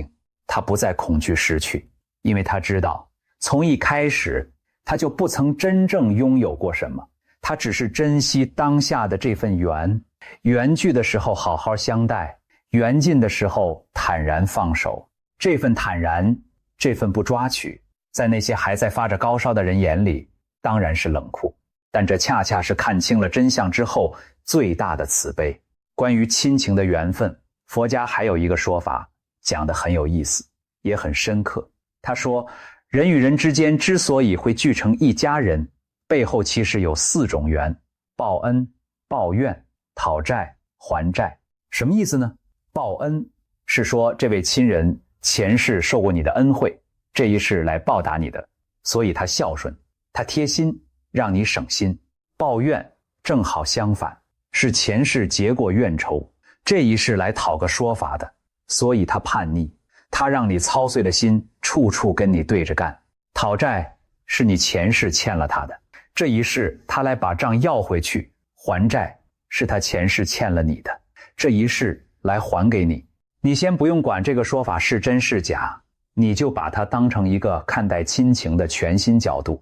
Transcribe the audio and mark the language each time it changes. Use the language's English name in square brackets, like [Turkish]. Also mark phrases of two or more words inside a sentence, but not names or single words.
[Chinese] 他不再恐懼失去，因為他知道從一開始他就不曾真正擁有過什麼，他只是珍惜當下的這份緣，緣聚的時候好好相待，緣盡的時候坦然放手。這份坦然，這份不抓取，在那些還在發着高燒的人眼裡當然是冷酷，但這恰恰是看清了真相之後最大的慈悲。關於親情的緣分，佛家還有一個說法講得很有意思，也很深刻。他說，人與人之間之所以會聚成一家人，背後其實有4種緣：報恩、報怨、討債、還債。什麼意思呢？報恩是說這位親人前世受過你的恩惠，這一世來報答你的，所以他孝順，他貼心，讓你省心。抱怨正好相反，是前世結過怨仇，這一世來討個說法的，所以他叛逆，他讓你操碎了心，處處跟你對着幹。討債是你前世欠了他的，這一世他來把賬要回去。還債是他前世欠了你的，這一世來還給你。你先不用管這個說法是真是假，你就把它當成一個看待親情的全新角度。